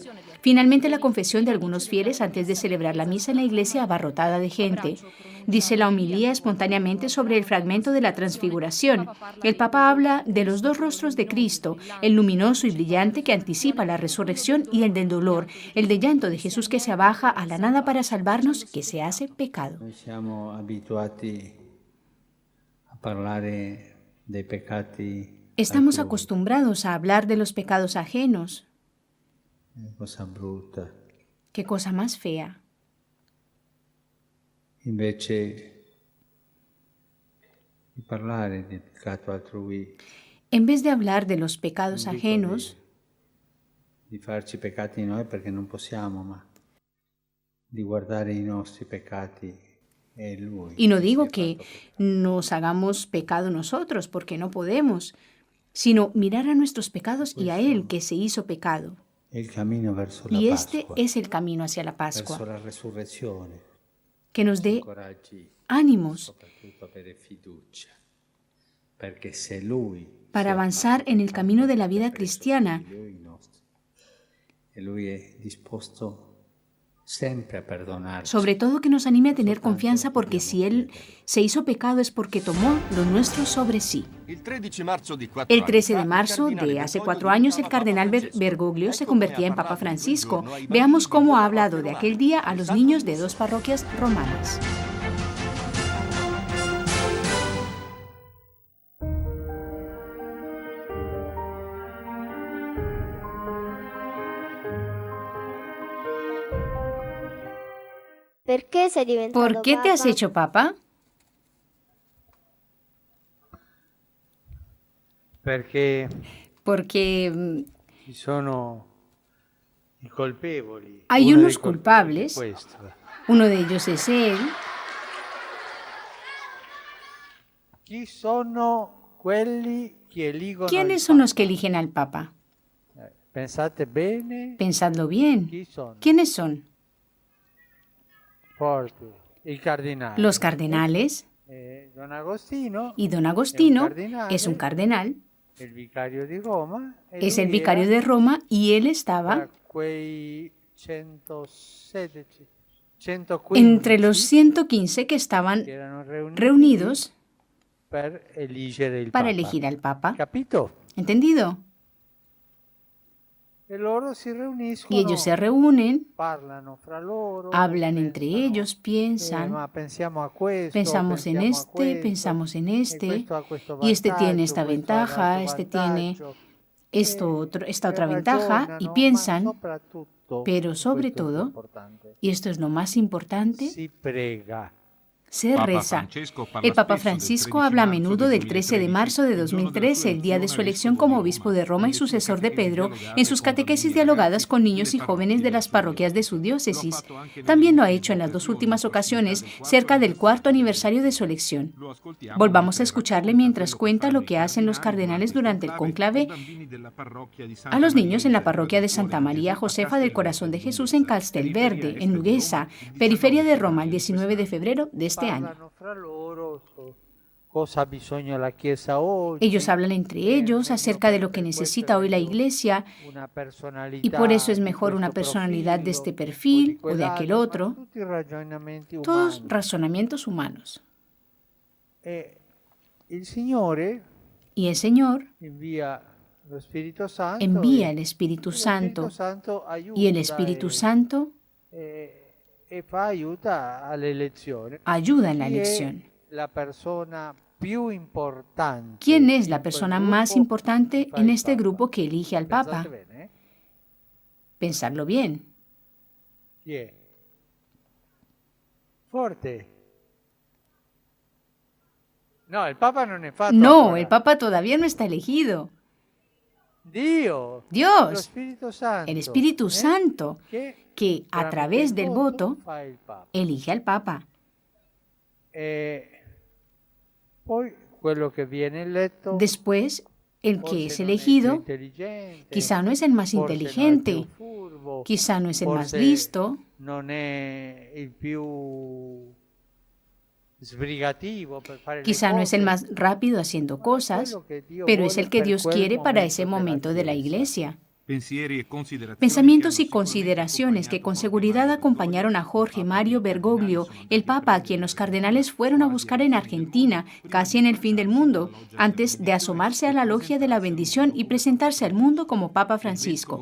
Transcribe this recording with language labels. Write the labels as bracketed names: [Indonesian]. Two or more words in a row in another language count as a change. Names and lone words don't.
[Spanish] Finalmente, la confesión de algunos fieles antes de celebrar la misa en la iglesia abarrotada de gente. Dice la homilía espontáneamente sobre el fragmento de la transfiguración. El Papa habla de los dos rostros de Cristo, el luminoso y brillante que anticipa la resurrección y el del dolor, el de llanto de Jesús que se abaja a la nada para salvarnos, que se hace pecado. [Italian] Noi siamo abituati a parlare dei peccati [Spanish] Estamos [Italian] altrui. [Spanish] acostumbrados a hablar de los pecados ajenos. [Italian] Cosa brutta. [Spanish] Qué cosa más fea. [Italian] Invece di parlare del peccato altrui, [Spanish] En vez de hablar de los pecados ajenos, [Italian] di farci peccati noi perché non possiamo, ma di guardare i nostri peccati e Lui. [Spanish] y no [Italian] che [Spanish] digo [Italian] si è [Spanish] que [Italian] fatto peccato. [Spanish] nos hagamos pecado nosotros, porque no podemos, sino mirar a nuestros pecados y a Él que se hizo pecado. [Italian] È il cammino verso la [Spanish] Y este [Italian] Pasqua, [Spanish] es el camino hacia la [Italian] verso [Spanish] Pascua, [Italian] la resurrezione. [Spanish] que nos dé [Italian] Incoraggi [Spanish] ánimos [Italian] soprattutto avere fiducia, perché se Lui [Spanish] para [Italian] si è [Spanish] avanzar [Italian] fatto [Spanish] en el [Italian] peccato, [Spanish] camino de la [Italian] ha [Spanish] vida [Italian] preso [Spanish] cristiana. [Italian] su di Lui i nostri. E Lui è disposto sempre a perdonarci. [Spanish] Sobre todo que nos anime a tener confianza, porque si Él se hizo pecado es porque tomó lo nuestro sobre sí. El 13 de marzo de hace 4 años, el cardenal Bergoglio se convertía en Papa Francisco. Veamos cómo ha hablado de aquel día a los niños de 2 parroquias romanas. ¿Por qué te has hecho papa? [Italian] Perché [Spanish] Porque [Italian] ci sono i colpevoli. [Spanish] hay [Italian] Uno [Spanish] unos [Italian] dei colpevoli [Spanish] culpables. [Italian] è questo. [Spanish] Uno de ellos es él. [Italian] Chi sono quelli che eligono [Spanish] ¿Quiénes [Italian] il [Spanish] son los que [Italian] Papa? [Spanish] eligen al Papa? [Italian] Pensate bene. [Spanish] Pensadlo bien. [Italian] Chi sono? [Spanish] ¿Quiénes son? [Italian] Forte. Il cardinale. [Spanish] Los cardenales. [Italian] Don Agostino. [Spanish] Y don Agostino [Italian] cardinale. [Spanish] es un cardenal. [Italian] Il vicario di Roma. e [Spanish] Es el [Italian] lui [Spanish] vicario [Italian] era [Spanish] de Roma y él [Italian] tra [Spanish] estaba [Italian] quei 116, 115 [Spanish] entre los 115 que estaban [Italian] che erano [Spanish] reunidos [Italian] per eleggere il [Spanish] para [Italian] Papa. [Spanish] elegir al Papa. [Italian] Capito? [Spanish] ¿Entendido? [Italian] E loro si riuniscono, [Spanish] Y ellos se reúnen, [Italian] parlano fra loro, [Spanish] hablan entre [Italian] pensano, [Spanish] ellos, piensan, [Italian] ma pensiamo a questo, [Spanish] pensamos en [Italian] pensiamo a [Spanish] este, [Italian] questo, [Spanish] pensamos en [Italian] e [Spanish] este, [Italian] questo ha questo [Spanish] y este tiene esta [Italian] vantaggio, questo ha [Spanish] ventaja, [Italian] l'altro [Spanish] este tiene [Italian] vantaggio. [Spanish] esta [Italian] E [Spanish] otra ventaja, y [Italian] ragionano, [Spanish] piensan, [Italian] ma soprattutto, [Spanish] pero sobre [Italian] questo è [Spanish] todo, [Italian] importante, [Spanish] y esto es lo más importante, [Italian] si prega. [Spanish] se reza. El Papa Francisco habla a menudo del 13 de marzo de 2013, el día de su elección como obispo de Roma y sucesor de Pedro, en sus catequesis dialogadas con niños y jóvenes de las parroquias de su diócesis. También lo ha hecho en las 2 últimas ocasiones, cerca del 4º aniversario de su elección. Volvamos a escucharle mientras cuenta lo que hacen los cardenales durante el conclave a los niños en la parroquia de Santa María Josefa del Corazón de Jesús en Castelverde, en Lughesa, periferia de Roma, el 19 de febrero de este año. [Italian] Parlano fra loro su cosa ha bisogno la Chiesa oggi. [Spanish] Ellos hablan entre ellos acerca de lo que necesita hoy la Iglesia, [Italian] Una personalità [Spanish] y por eso es [Italian] di [Spanish] mejor una [Italian] questo [Spanish] personalidad de [Italian] profilo [Spanish] este perfil [Italian] o [Spanish] o de aquel [Italian] quell'altro, [Spanish] otro, [Italian] ma tutti ragionamenti [Spanish] todos [Italian] umani. [Spanish] razonamientos humanos. [Italian] E il Signore [Spanish] Y el Señor [Italian] invia lo Spirito Santo [Spanish] envía [Italian] e [Spanish] el Espíritu [Italian] lo Spirito Santo, Santo aiuta [Spanish] y el Espíritu Santo [Italian] e fa aiuta all'elezione. [Spanish] ayuda en la [Italian] Chi è [Spanish] elección. [Italian] la persona più importante? [Spanish] ¿Quién es [Italian] in [Spanish] la [Italian] quel [Spanish] persona más [Italian] gruppo [Spanish] importante [Italian] che fa [Spanish] en [Italian] il [Spanish] este [Italian] Papa? [Spanish] grupo que elige al Papa? [Italian] Pensate bene, eh? [Spanish] Pensarlo bien. [Italian] Chi è? Forte. No, il Papa non è fatto [Spanish] No, [Italian] ancora. [Spanish] el Papa todavía no está elegido. [Italian] Dio, lo [Spanish] Dios, [Italian] Spirito Santo, [Spanish] el Espíritu Santo, que a [Italian] tramite [Spanish] través [Italian] il [Spanish] del voto [Italian] fa il Papa. [Spanish] elige al Papa. [Italian] Poi quello che viene eletto [Spanish] Después, El que es [Italian] forse non è il più [Spanish] elegido [Italian] intelligente, [Spanish] quizá no es el más [Italian] forse non è il [Spanish] inteligente, [Italian] più furbo, [Spanish] quizá no es el más [Italian] forse [Spanish] listo, [Italian] non è il più sbrigativo per fare le [Spanish] quizá no es el [Italian] cose, [Spanish] más rápido haciendo [Italian] ma è [Spanish] cosas, [Italian] quello che Dio [Spanish] pero es [Italian] vuole [Spanish] el que [Italian] per [Spanish] Dios [Italian] quel [Spanish] quiere para ese [Italian] della [Spanish] momento de la [Italian] Chiesa. [Spanish] iglesia. Pensamientos Pensamientos y consideraciones que con seguridad acompañaron a Jorge Mario Bergoglio, el Papa a quien los cardenales fueron a buscar en Argentina, casi en el fin del mundo, antes de asomarse a la logia de la bendición y presentarse al mundo como Papa Francisco.